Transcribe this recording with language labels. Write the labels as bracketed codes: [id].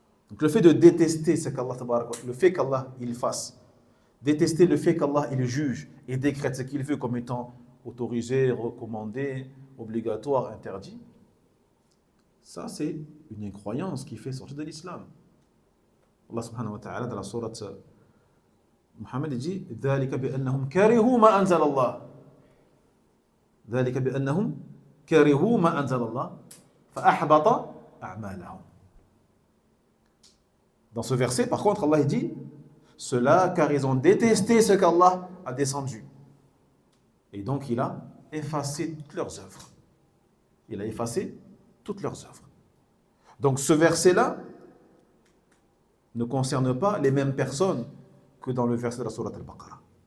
[fr] Donc le fait de détester ce qu'Allah, le fait qu'Allah il fasse, détester le fait qu'Allah il juge et décrète ce qu'il veut comme étant autorisé, recommandé, obligatoire, interdit, ça c'est une incroyance qui fait sortir de l'islam. Allah subhanahu wa ta'ala dans la sourate Muhammad dit [ar] ذلك بأنهم كرهوا ما أنزل الله. ذلك بأنهم كرهوا ما أنزل الله فأحبط أعمالهم. [fr] Dans ce verset, par contre, Allah dit cela car ils ont détesté ce qu'Allah a descendu. Et donc, il a effacé toutes leurs œuvres. Il a effacé toutes leurs œuvres. Donc, ce verset-là ne concerne pas les mêmes personnes que dans le verset de la sourate Al-Baqarah.